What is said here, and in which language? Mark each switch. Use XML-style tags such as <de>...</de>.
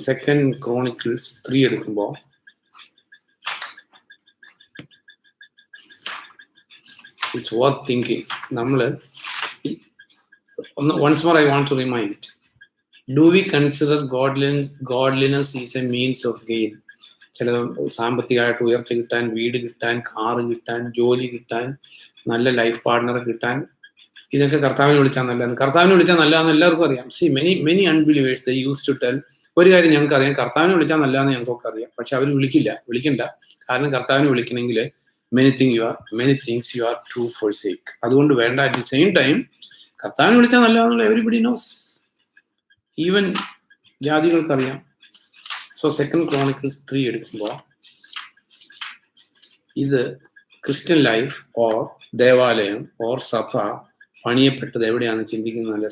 <en>2 Chronicles 3</en> <ml>എടുക്കുമ്പോൾ</ml> <en>It's worth thinking.</en> <ml>നമ്മൾ</ml> <en>once more I want to remind, do we consider godliness is a means of gain?</en> <ml>ചില സാമ്പത്തികമായിട്ട് ഉയർച്ച കിട്ടാൻ, വീട് കിട്ടാൻ, കാറ് കിട്ടാൻ, ജോലി കിട്ടാൻ, നല്ല ലൈഫ് പാർട്ട്ണറെ കിട്ടാൻ, ഇതൊക്കെ കർത്താവിനെ വിളിച്ചാൽ നല്ലതാണ്. കർത്താവിനെ വിളിച്ചാൽ നല്ലതാണെന്ന് എല്ലാവർക്കും അറിയാം.</ml> <en>see many unbelievers they use to tell,</en> <ml>ഒരു കാര്യം ഞങ്ങൾക്ക് അറിയാം, കർത്താവിനെ വിളിച്ചാൽ നല്ലതാണെന്ന് ഞങ്ങൾക്കൊക്കെ അറിയാം. പക്ഷെ അവർ വിളിക്കണ്ട. കാരണം കർത്താവിനെ വിളിക്കണമെങ്കിൽ</ml> <en>many things you are to forsake.</en> <ml>അതുകൊണ്ട് വേണ്ട.</ml> <en>at the same time</en> <ml>കർത്താവിനെ വിളിച്ചാൽ നല്ലതാണെന്നുള്ള</ml> <en>everybody knows,</en> <ml>even ജാതികൾക്കറിയാം. So 2 Chronicles 3 എടുക്കുമ്പോൾ ഇത് ക്രിസ്ത്യൻ ലൈഫ് ഓർ ദേവാലയം ഓർ സഭ പണിയപ്പെട്ടത് എവിടെയാണെന്ന് ചിന്തിക്കുന്നതല്ല.</ml>